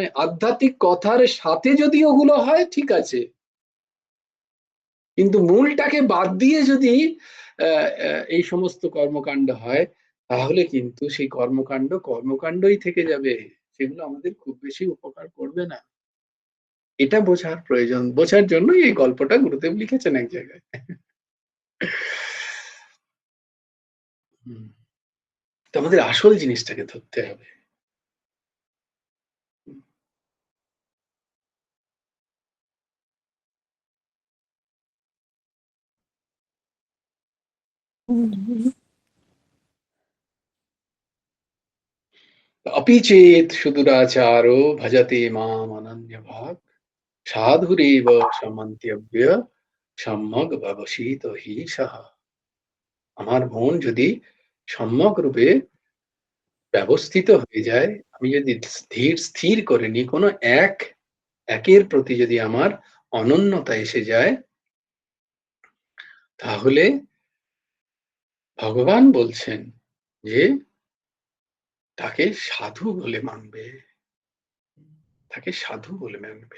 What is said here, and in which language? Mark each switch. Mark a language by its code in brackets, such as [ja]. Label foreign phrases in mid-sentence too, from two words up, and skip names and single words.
[bn] আধ্যাত্মিক কথার সাথে যদি ওগুলো হয় ঠিক আছে, কিন্তু মূলটাকে বাদ দিয়ে যদি এই সমস্ত কর্মকাণ্ড হয়, তাহলে কিন্তু সেই কর্মকাণ্ডই থেকে যাবে, সেগুলো আমাদের খুব বেশি উপকার করবে না। এটা বোঝার প্রয়োজন, বোঝার জন্যই এই গল্পটা গুরুদেব লিখেছেন এক জায়গায়। তো আমাদের আসল জিনিসটাকে ধরতে হবে। [sa] अपि चेत् सुदुराचारो भजते माम अनन्य भाग साधुरेव समन्त्यव्य সম্যক ব্যবসিত হি সাহা। [bn] আমার মন যদি সম্যক রূপে ব্যবস্থিত হয়ে যায়, আমি যদি স্থির করে নি, কোনো একের প্রতি যদি আমার অনন্যতা এসে যায়, তাহলে ভগবান বলছেন যে তাকে সাধু বলে মানবে, তাকে সাধু বলে মানবে।